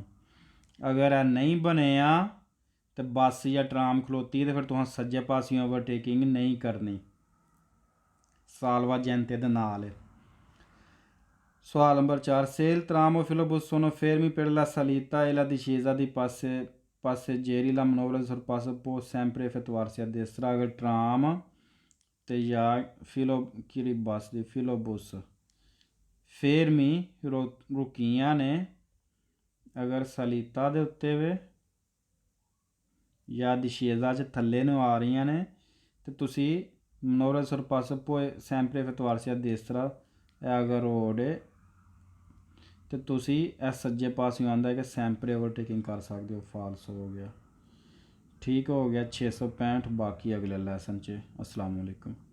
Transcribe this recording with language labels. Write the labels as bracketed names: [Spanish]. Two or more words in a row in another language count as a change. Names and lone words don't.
[Punjabi] ਅਗਰ ਇਹ ਨਹੀਂ ਬਣੇ ਆ ਤੇ ਬੱਸ ਜਾਂ ਟਰਾਮ ਖਲੋਤੀ ਤੇ ਫਿਰ ਤੁਸੀਂ ਸੱਜੇ ਪਾਸਿਓਂ ਓਵਰਟੇਕਿੰਗ ਨਹੀਂ ਕਰਨੀ salvagente ਦੇ ਨਾਲ। ਸਵਾਲ ਨੰਬਰ 4 [Italian] se il tram o filobus sono fermi per la salita e la discesa di passeggeri la manovra di sorpasso può sempre effettuarsi a destra। [Punjabi] ਅਗਰ ਟਰਾਮ ਤੇ ਜਾਂ ਬੱਸ ਦੀ [Italian] filobus fermi [Punjabi] ਰੁਕੀਆਂ ਨੇ ਅਗਰ ਸਲੀਤਾ ਦੇ ਉੱਤੇ ਵੇ ਜਾਂ discesa 'ਚ ਥੱਲੇ ਨੂੰ ਆ ਰਹੀਆਂ ਨੇ ਤੇ ਤੁਸੀਂ [Italian] manovra di sorpasso può sempre effettuarsi a destra [Punjabi] ਅਗਰ ਰੋਡ ਤੇ ਤੁਸੀਂ ਇਹ ਸੱਜੇ ਪਾਸਿਓਂ ਆਉਂਦਾ ਕਿ ਸੈਂਪਰੇ ਓਵਰਟੇਕਿੰਗ ਕਰ ਸਕਦੇ ਹੋ ਫਾਲਸ ਹੋ ਗਿਆ। ਠੀਕ ਹੋ ਗਿਆ 665 ਬਾਕੀ ਅਗਲੇ ਲੈਸਨ 'ਚ। [Arabic] السلام عليكم.